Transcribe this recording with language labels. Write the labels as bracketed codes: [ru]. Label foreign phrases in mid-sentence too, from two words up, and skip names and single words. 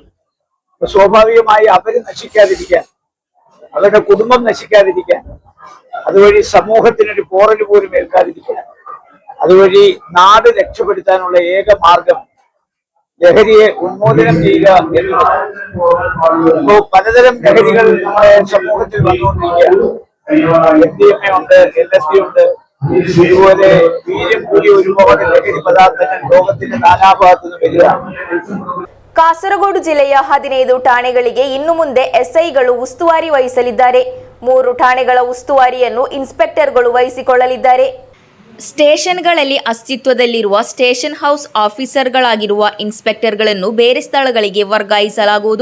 [ml] സ്വാഭാവികമായി അവര് നശിക്കാതിരിക്കാൻ, അവരുടെ കുടുംബം നശിക്കാതിരിക്കാൻ, അതുവഴി സമൂഹത്തിനൊരു പോറൽ പോലും ഏൽക്കാതിരിക്കാൻ, അതുവഴി നാട് രക്ഷപ്പെടുത്താനുള്ള ഏക മാർഗം ലഹരിയെ ഉന്മൂലനം ചെയ്യുക എന്നുള്ളതാണ്. ഇപ്പോ പലതരം ലഹരികൾ നമ്മുടെ സമൂഹത്തിൽ വന്നുകൊണ്ടിരിക്കുകയാണ്. MDMA ഉണ്ട്, LSD ഉണ്ട്, ഇതുപോലെ വീര്യം കൂടി ഒരുപാട് ലഹരി പദാർത്ഥങ്ങൾ ലോകത്തിന്റെ നാനാഭാഗത്തു നിന്ന് വരികയാണ്. [kn] ಕಾಸರಗೋಡು ಜಿಲ್ಲೆಯ 15 ಠಾಣೆಗಳಿಗೆ ಇನ್ನು ಮುಂದೆ ಎಸ್ಐಗಳು ಉಸ್ತುವಾರಿ ವಹಿಸಲಿದ್ದಾರೆ. 3 ಠಾಣೆಗಳ ಉಸ್ತುವಾರಿಯನ್ನು ಇನ್ಸ್ಪೆಕ್ಟರ್ಗಳು ವಹಿಸಿಕೊಳ್ಳಲಿದ್ದಾರೆ. ಸ್ಟೇಷನ್ಗಳಲ್ಲಿ ಅಸ್ತಿತ್ವದಲ್ಲಿರುವ ಸ್ಟೇಷನ್ ಹೌಸ್ ಆಫೀಸರ್ಗಳಾಗಿರುವ ಇನ್ಸ್ಪೆಕ್ಟರ್ಗಳನ್ನು ಬೇರೆ ಸ್ಥಳಗಳಿಗೆ ವರ್ಗಾಯಿಸಲಾಗುವುದು.